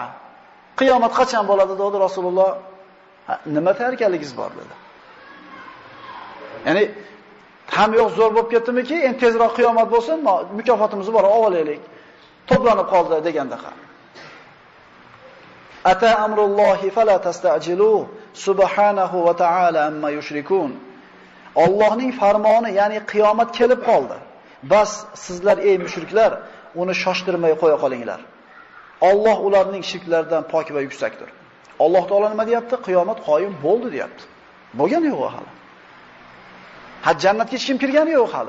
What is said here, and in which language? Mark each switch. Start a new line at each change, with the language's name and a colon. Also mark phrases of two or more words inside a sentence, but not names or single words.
Uzbek: Qiyomat qachon bo'ladi dedi Rasululloh. "Nima tayyorgarligingiz bor?" dedi. Ya'ni ham yo'q zo'r bo'lib ketdimiki, endi tezroq qiyomat bo'lsin, mukofotimizni bor, olaylik. To'planib qoldi degandaqa.
Arabic: أتى أمر الله فلا تستعجلوه سبحانه وتعالى عما يشركون.
Uzbek: Allohning farmoni, ya'ni qiyomat kelib qoldi. Bas sizlar ey mushriklar, uni shoshtirmay qo'ya qolinglar. Alloh ularning shirklaridan pok va yuksakdir. Alloh taolo nima deyapti? Qiyomat qoyim bo'ldi deyapti. Bo'lgani yo'q hali. Jannatga hech kim kirgani yo'q hali.